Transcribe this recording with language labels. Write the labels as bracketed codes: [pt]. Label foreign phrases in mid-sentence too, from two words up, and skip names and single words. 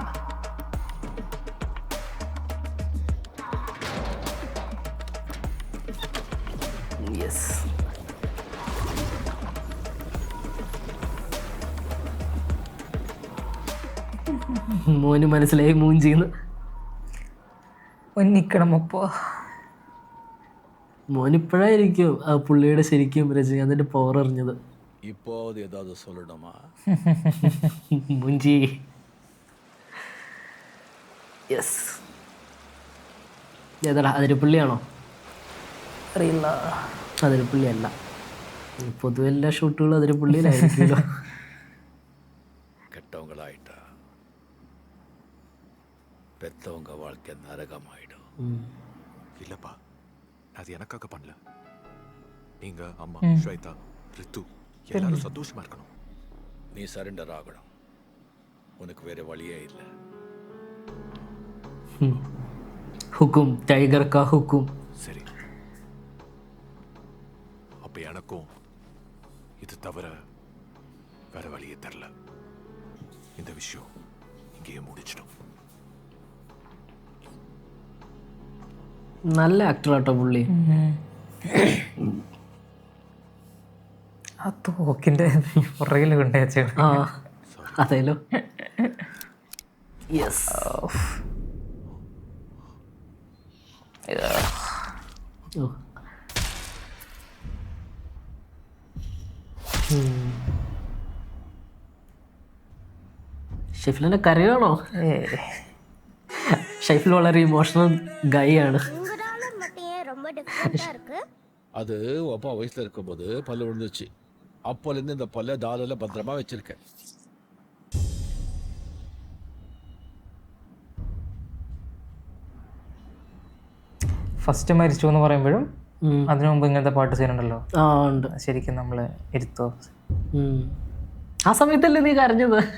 [ml] യെസ് മോന് മനസ്സിലായി മൂഞ്ചിന്ന്. ഒന്നിക്കണമപ്പോ മോനിപ്പോഴായിരിക്കും ആ പുള്ളിയുടെ ശരിക്കും രജനീകാന്തിന്റെ പവർ അറിഞ്ഞത്. [ta] இப்போ ஏதாவது சொல்லணுமா? [ml] മുഞ്ചി. യെസ് ഏതാടാ അതിരപ്പള്ളിയാണോ? അറിയില്ല. അതിരപ്പള്ളി അല്ല. പൊതുവെ എല്ലാ ഷൂട്ടുകളും അതിരപ്പള്ളിയിലായിരിക്കുമല്ലോ. [ta] கெட்டவங்களாயிட்டா பெத்தவங்க வாழ்க்கை நரகமாயிடும். இல்லப்பா, அது எனக்காக பண்ணல. நீங்க, அம்மா, ஸ்வேதா, ரித்து எல்லாரும் சந்தோஷமா இருக்கணும். நீ சரண்டர் ஆகணும். உனக்கு வேற வழியே இல்லை. [hi] हुकुम टाइगर का हुकुम. [ta] சரி, அப்ப எனக்கும் இது தவிர வேற வழியே தெரியல. இந்த விஷயம் இங்கேயே முடிச்சிடும். [ml] നല്ല ആക്ടറാട്ടോ പുള്ളി. ആ തോക്കിന്റെ പുറകിൽ കൊണ്ടുവച്ചു. ആ അതേലോ. യെസ് ഷെഫിലിന്റെ കരയാണോ? ഷെഫിൽ വളരെ [en] emotional guy [ml] ആണ്. [ta] அது அப்பா வயசுல இருக்கும்போது பல்லு விழுந்துச்சு. அப்போலேருந்து இந்த பல்ல தாளில் பத்திரமா வச்சிருக்கேன். [ml] ഫസ്റ്റ് മരിച്ചു എന്ന് പറയുമ്പോഴും അതിനു മുമ്പ് ഇങ്ങനത്തെ പാട്ട് സീൻ ഉണ്ടല്ലോ. ശരിക്കും നമ്മള് ഇരുത്തോ. ആ സമയത്തല്ലേ നീ കരഞ്ഞത്?